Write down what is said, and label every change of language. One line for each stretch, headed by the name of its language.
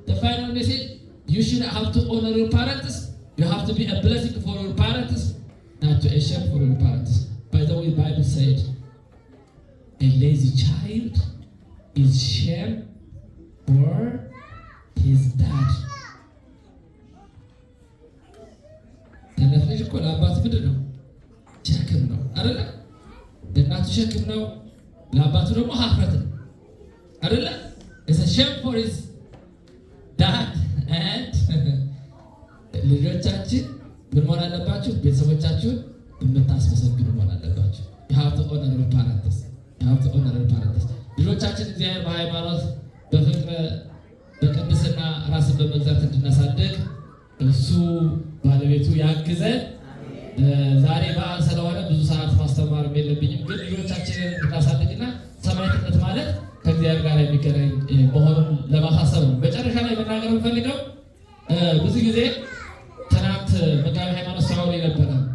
English: The final message: you should have to honor your parents. You have to be a blessing for your parents, not to a shame for your parents. By the way, the Bible said, a lazy child is shame for his dad.
Amharic: ተነፍሽ እኮ ለአባት ምንድን ነው? ሸክም ነው አይደለ? ለእናቱ ሸክም ነው፣ ለአባቱ ደግሞ ሀፍረት ነው አይደለ?
English: it's a shame for his dad and
Amharic: ልጆቻችን ምን መሆን አለባችሁ? ቤተሰቦቻችሁን የምታስመሰግኑ መሆን አለባችሁ።
English: you have to honor your parents. you have to honor your parents.
Amharic: ልጆቻችን እግዚአብሔር በሃይማኖት በፍቅር በቅድስና ራስን በመግዛት እንድናሳድግ እሱ ባለቤቱ ያግዘን። ዛሬ በዓል ስለሆነ ብዙ ሰዓት ማስተማር የለብኝም፣ ግን ልጆቻችንን እንድናሳድግና ሰማዕትነት ማለት ከእግዚአብሔር ጋር የሚገናኝ መሆኑን ለማሳሰብ ነው። መጨረሻ ላይ መናገር የምፈልገው ብዙ ጊዜ ትናንት መጋቢ ሃይማኖት ሲያወሩ ነበረ።